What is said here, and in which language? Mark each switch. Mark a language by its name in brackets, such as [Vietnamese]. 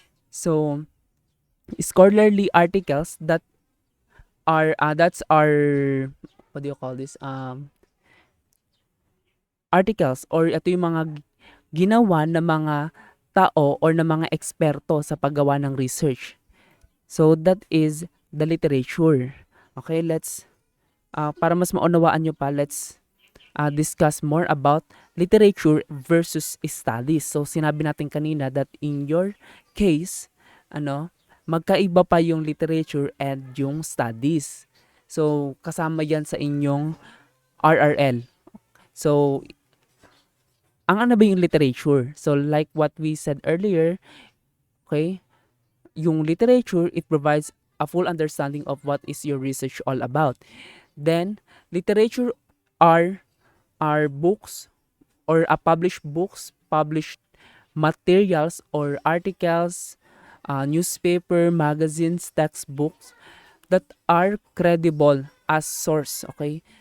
[English] So scholarly articles that are that's our what do you call this articles or [Filipino] ito yung mga ginawa na mga tao or ng mga eksperto sa paggawa ng research. [English] So that is the literature. Okay, let's [Filipino] para mas maunawaan nyo pa, [English] let's discuss more about literature versus studies. [Filipino] So sinabi natin kanina [English] that in your case, [Filipino] magkaiba pa yung literature and yung studies. So kasama yan sa inyong RRL. So ang ano ba yung literature? [English] So like what we said earlier, okay, yung literature, it provides a full understanding of what is your research all about. Then, literature are books or published books, published materials or articles, newspaper, magazines, textbooks that are credible as source, okay?